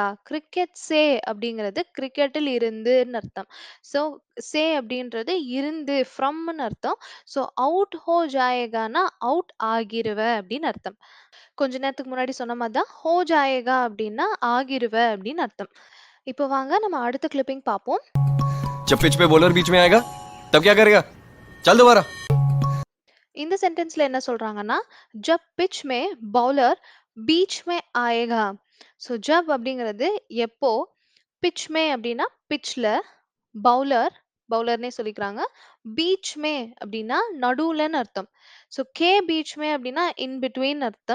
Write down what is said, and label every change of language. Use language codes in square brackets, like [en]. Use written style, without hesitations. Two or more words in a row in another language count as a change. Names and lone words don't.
[hi] क्रिकेट से [ta] அப்படிங்கிறது கிரிக்கெட்டில் இருந்துன்னு அர்த்தம். ஸோ சே அப்படின்றது இருந்து ஃப்ரம்னு அர்த்தம். ஸோ [hi] आउट हो जाएगा [ta] அவுட் ஆகிருவ அப்படின்னு அர்த்தம். கொஞ்ச நேரத்துக்கு முன்னாடி சொன்ன மாதிரி தான் [hi] हो जाएगा [ta] அப்படின்னா ஆகிருவ அப்படின்னு அர்த்தம். இப்போ வாங்க நம்ம அடுத்த கிளிப்பிங் பார்ப்போம். [hi] जब पिच पे बॉलर बीच में आएगा तब क्या करेगा? चल दोबारा. [ta] இந்த சென்டென்ஸ்ல என்ன சொல்றாங்கன்னா, [hi] जब पिच मे बॉलर बीच मे आएगा. [ta] ஸோ ஜப் அப்படிங்கிறது எப்போ, [hi] पिच मे [ta] அப்படின்னா பிட்ச்ல, பவுலர் பவுலர்னே சொல்லிக்கிறாங்க. [hi] बीच मे [ta] அப்படின்னா நடுவுலன்னு அர்த்தம். ஸோ [hi] के बीच मे [ta] அப்படின்னா [en] in between [ta] அர்த்தம்.